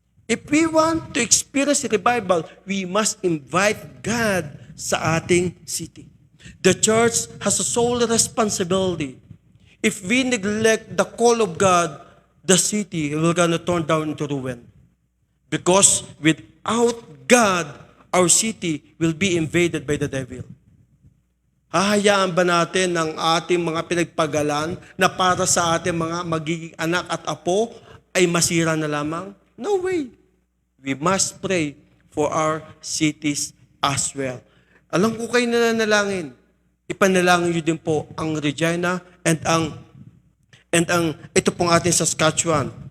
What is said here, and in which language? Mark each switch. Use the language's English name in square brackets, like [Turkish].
[English] If we want to experience revival, we must invite God [Filipino] sa ating city. [English] The church has a sole responsibility. If we neglect the call of God, the city will gonna turn down into ruin. Because without God, our city will be invaded by the devil. [Filipino] Hahayaan ba natin ang ating mga pinagpagalan na para sa ating mga magiging anak at apo ay masira na lamang? [English] No way. We must pray for our cities as well. [Filipino] Alam ko kayo nananalangin. Ipanalangin nyo din po ang Regina and ang ito pong ating Saskatchewan.